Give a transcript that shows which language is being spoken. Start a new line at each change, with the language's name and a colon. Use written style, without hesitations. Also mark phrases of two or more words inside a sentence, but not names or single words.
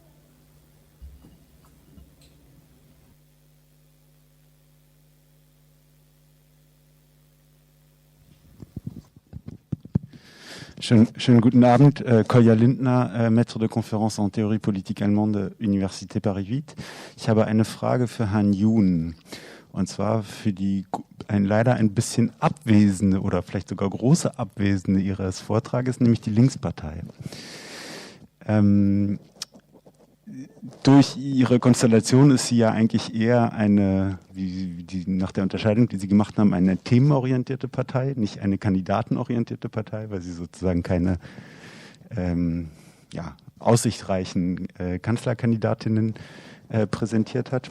German: Schönen guten Abend, Kolja Lindner,
French: Maître de Conférence en Théorie politique allemande, Université Paris 8.
German: Ich habe eine Frage für Herrn Jun, und zwar für die leider ein bisschen abwesende oder vielleicht sogar große Abwesende Ihres Vortrages, nämlich die Linkspartei. Durch Ihre Konstellation ist sie ja eigentlich eher eine, nach der Unterscheidung, die Sie gemacht haben, eine themenorientierte Partei, nicht eine kandidatenorientierte Partei, weil sie sozusagen keine aussichtsreichen Kanzlerkandidatinnen präsentiert hat.